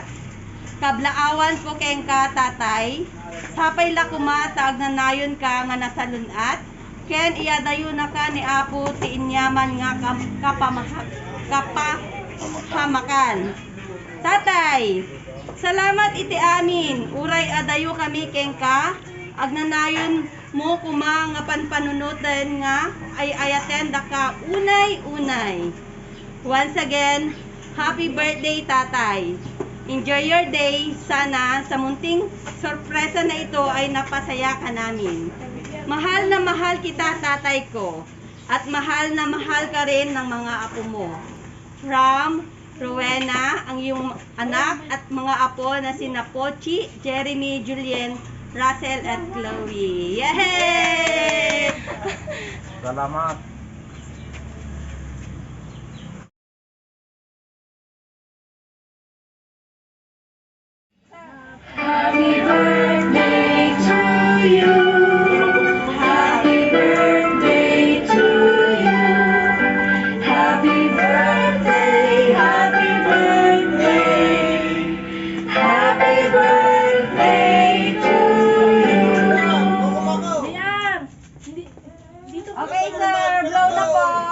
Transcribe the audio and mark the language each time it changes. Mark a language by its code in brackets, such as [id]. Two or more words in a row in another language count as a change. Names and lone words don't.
[ilo] Kablaawan po keng ka tatay, sapay la kumata agnanayon ka nga nasalunat, ken iyadayo na ka ni Apo ti inyaman nga kapahamakan. Tatay, salamat iti amin, uray adayo kami keng ka, agnanayon mo kuma nga panpanunutan nga ay ayaten da ka unay-unay. [en] Once again, happy birthday tatay. Enjoy your day. [tl] Sana sa munting sorpresa na ito ay napasaya ka namin. Mahal na mahal kita tatay ko. At mahal na mahal ka rin ng mga apo mo. From Rowena, ang iyong anak at mga apo na sina Pochi, Jeremy, Julien, Russell at Chloe. Yay! Salamat. [en] Happy birthday to you. Happy birthday to you. Happy birthday, happy birthday. Happy birthday to you. Okay, sir. [tl] Blow na po.